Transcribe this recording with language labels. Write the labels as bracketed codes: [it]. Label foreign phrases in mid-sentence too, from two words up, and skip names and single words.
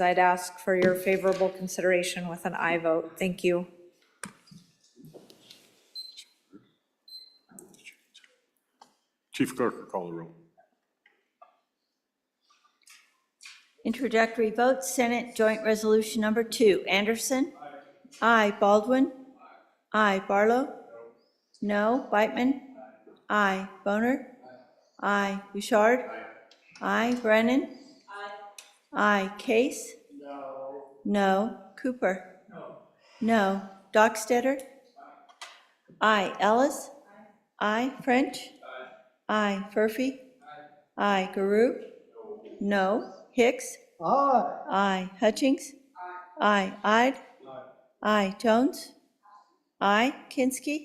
[en] I'd ask for your favorable consideration with an aye vote. Thank you. Chief Clerk will call the roll. Introductory vote, Senate Joint Resolution Number 2. Anderson? Aye. Baldwin? Aye. Barlow? No. Whitman? Aye. Boner? Aye. Bouchard? Aye. Brennan? Aye. Case? No. Cooper? No. Dockstetter? Aye. Ellis? Aye. French? Aye. Furphy? Aye. Guru? No. Hicks? Aye. Hutchings? Aye. Ide? Aye. Jones? Aye. Kinski?